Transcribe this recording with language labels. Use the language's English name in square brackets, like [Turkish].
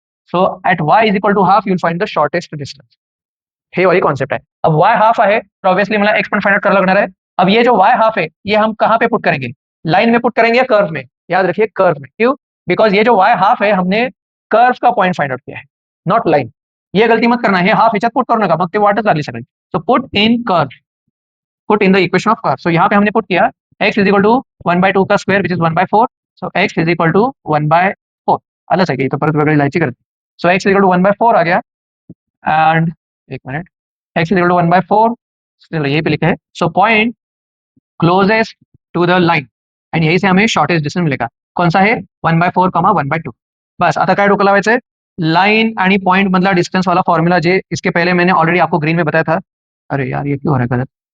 [English] So at y is equal to half you will find the shortest distance. [Hindi] हे वही concept है। अब y half है तो obviously [Marathi] मला x पण फाइंड आउट करायला लागणार [Hindi] है। अब ये जो y हाफ है ये हम कहां पे पुट करेंगे, लाइन में पुट करेंगे या कर्व में? याद रखिए कर्व में। क्यों? बिकॉज ये जो y हाफ है हमने कर्व का पॉइंट फाइंड आउट किया है, नॉट लाइन। ये गलती मत करना, [Marathi] हे हाफ ह्याच्यात पुट करू नका, मग ते वाटच लागली सगळी। [Hindi] So put in curve, put in the equation of curve. सो यहाँ पे हमने पुट किया x इज इक्वल टू 1/2 का square which is 1/4। [Marathi] So x is equal to 1/4 आलंच आहे की तो परत वेगळी लिहायची करते। [Hindi] सो x इज इक्वल टू 1/4 आ गया एंड एक minute x is equal to 1/4 चलो यही पे लिखा है। So point closest to the line and यही से हमें शॉर्टेस्ट डिस्टेंस मिलेगा। कौन सा है? 1/4 1/2। [Marathi] बस आता काय डोकं लावायचंय, लाइन आणि पॉइंट मधला डिस्टेंस वाला फॉर्मूला [Hindi] जे इसके पहले मैंने ऑलरेडी आपको ग्रीन में बताया था। अरे यार ये क्यों हो रहा है गलत।